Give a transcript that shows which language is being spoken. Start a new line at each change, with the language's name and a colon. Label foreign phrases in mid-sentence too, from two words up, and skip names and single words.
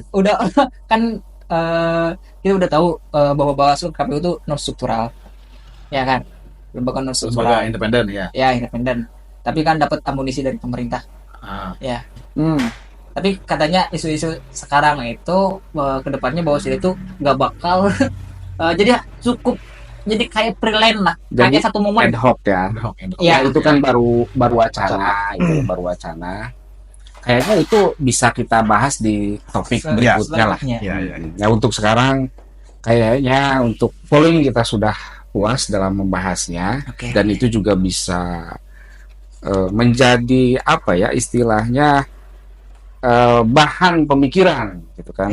Indonesian: udah kan kita udah tahu bahwa Bawaslu KPU itu non struktural ya kan, lembaga non Lembaga struktural independen ya. ya, independen, tapi kan dapat amunisi dari pemerintah ya. Tapi katanya isu-isu sekarang itu kedepannya Bawaslu itu nggak bakal jadi cukup jadi kayak freelance lah, Jadi kayak satu momen
Latin: ad hoc
Indonesian: ya.
Latin: Ad hoc, ad hoc.
Indonesian: ya. Itu kan baru wacana, itu baru wacana. Kayaknya itu bisa kita bahas di topik berikutnya lah. selanjutnya. Ya, ya. Ya untuk sekarang kayaknya untuk polling kita sudah puas dalam membahasnya. Oke. Dan itu juga bisa menjadi apa ya istilahnya bahan pemikiran gitu kan